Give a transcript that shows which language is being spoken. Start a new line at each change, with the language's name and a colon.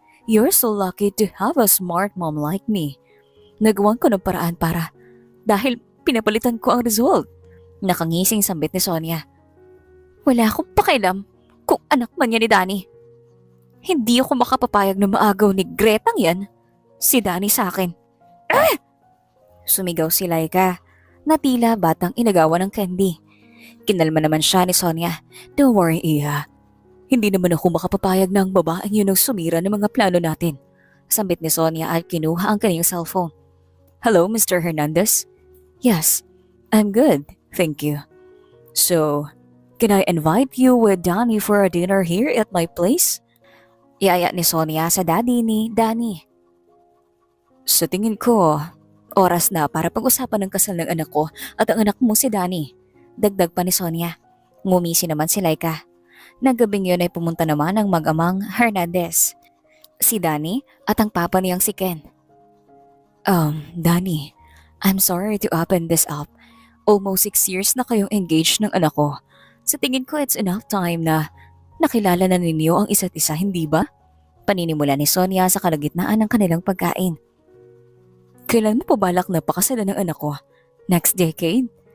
English: You're so lucky to have a smart mom like me.
Filipino: Nagawan ko ng paraan para dahil pinapalitan ko ang result. Nakangising sambit ni Sonia. Wala akong pakialam kung anak man yan ni Danny. Hindi ako makapapayag na maagaw ni Gretang yan. Si Danny sa akin. Ah! Sumigaw si Laika na tila batang inagawan ng candy. Kinalma naman siya ni Sonia.
English: Don't worry,
Filipino: Iha. Hindi naman ako makapapayag ng babaeng yun ang sumira ng mga plano natin. Sambit ni Sonia at kinuha ang kanyang cellphone.
English: Hello, Mr. Hernandez? Yes, I'm good, thank you. So, can I invite you with Danny for a dinner here at my place?
Filipino: Iaya ni Sonia sa daddy ni Danny. Sa tingin ko, oras na para pag-usapan ng kasal ng anak ko at ang anak mo si Danny. Dagdag pa ni Sonia. Ngumisi naman si Laika. Nagabing yun ay pumunta naman ang mag-amang Hernandez. Si Danny at ang papa niyang si Ken.
English: Danny, I'm sorry to open this up. Almost 6 years
Filipino: na kayong engaged ng anak ko. Sa tingin ko
English: it's enough time
Filipino: na nakilala na ninyo ang isa't isa, hindi ba? Paninimula ni Sonia sa kalagitnaan ng kanilang pagkain. Kailan mo pa balak na pakasalan ng anak ko?
English: Next decade?